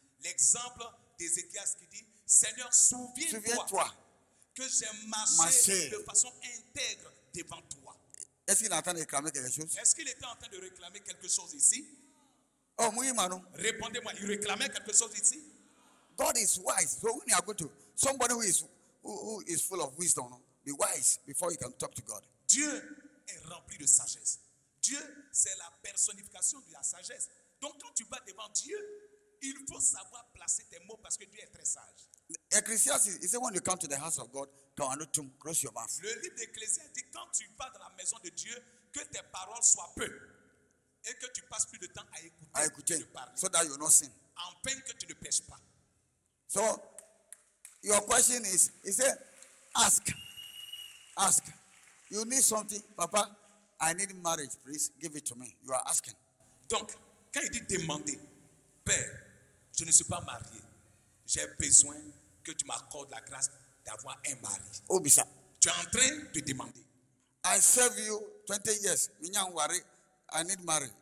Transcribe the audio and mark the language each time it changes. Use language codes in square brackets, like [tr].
[fr] l'exemple d'Ézéchias qui dit, Seigneur, souviens-toi Souviens-toi. que j'ai marché Marché. de façon intègre devant toi. Est-ce qu'il est en train de réclamer quelque chose? Est-ce qu'il était en train de réclamer quelque chose ici? Oh, oui, Manu. Répondez-moi, il réclamait quelque chose ici? [en] God is wise. So when you are going to somebody who is full of wisdom, no, be wise before you can talk to God. [fr] Dieu est rempli de sagesse. Dieu, c'est la personnification de la sagesse. Donc quand tu vas devant Dieu, il faut savoir placer tes mots parce que Dieu est très sage. [en] Ecclesiastes, he said, when you come to the house of God, close your mouth. [fr] Le livre d'Ecclésiaste dit, quand tu vas dans la maison de Dieu, que tes paroles soient peu et que tu passes plus de temps à écouter de parler, [en] So that you will not sin. [fr] en peine que tu ne pêches pas. [en] So your question is, he said, ask. Ask. You need something, Papa. I need marriage, please give it to me. You are asking. [fr] Donc, quand il dit demander, Père, je ne suis pas marié, j'ai besoin que tu m'accordes la grâce d'avoir un mari. [ak] Obisa. [fr] Tu es en train de demander. [en] I serve you 20 years. Minyang worry. I need marriage.